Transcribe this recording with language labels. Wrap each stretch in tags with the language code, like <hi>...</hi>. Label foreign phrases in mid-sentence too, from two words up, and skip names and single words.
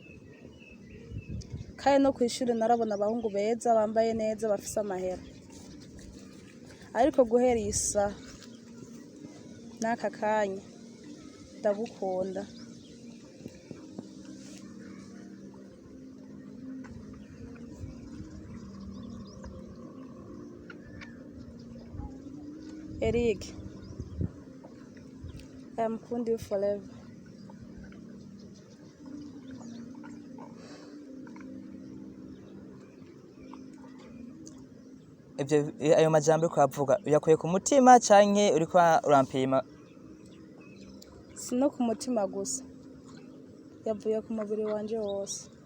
<rn>kandi no kwishuri narabona abahungu beza bambaye neza bafise amahera ariko guhera isa naka kanya ndagukunda Eric,</rn> <en>I'm with you forever.</en> <rn>Ayo majambo ko avuga uyakuye ku mutima canke uri kwa urampima sino ku mutima gusa yavuye ku mubiri wanje wose</rn>